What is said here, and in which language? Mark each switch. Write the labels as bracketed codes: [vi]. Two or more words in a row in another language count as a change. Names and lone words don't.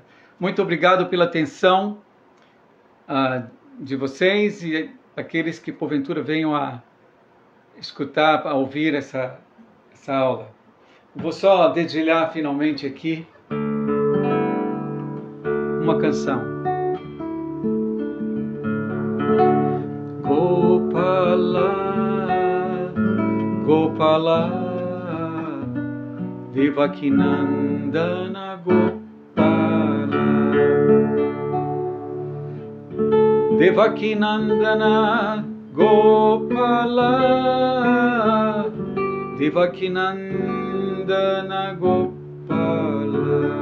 [pt] Muito obrigado pela atenção de vocês e aqueles que porventura venham a escutar, a ouvir essa aula. Vou só dedilhar finalmente aqui uma canção. [sa] Gopala, Gopala, Devakinandana Gopala, Devakinandana Gopala, Devakinandana Gopala,